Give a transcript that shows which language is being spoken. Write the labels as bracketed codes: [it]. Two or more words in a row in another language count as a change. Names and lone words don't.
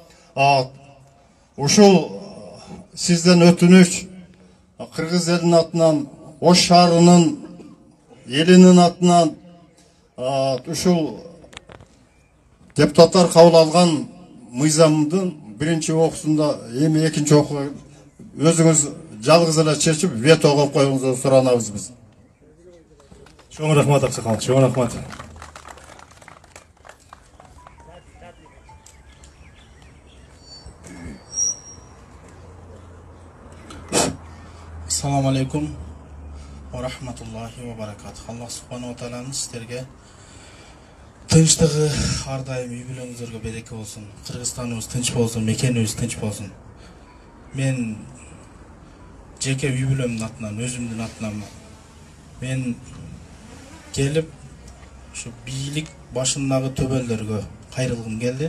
[ky] Ушул сизден өтүнүч, кыргыз элинин атынан, Ош шаарынын элинин атынан ушул депутаттар кабыл алган мыйзамдын биринчи окуусунда эми экинчи окууга өзүңүз жалгыз эле чечип вето коюп коюңузду суранабыз биз. Чоң рахмат аксакал, чоң рахмат. [ar] السلام عليكم ورحمة الله وبركاته. الله سبحانه وتعالى [ky] сиздерге тынчтыгы, ар дайым үй бүлөңүздөргө береке болсун. Кыргызстаныбыз тынч болсун, мекенибиз тынч болсун. Мен жеке үй бүлөмдүн атынан, өзүмдүн атынан мен келип ушу бийлик башындагы төбөлдөргө кайрылгым келди.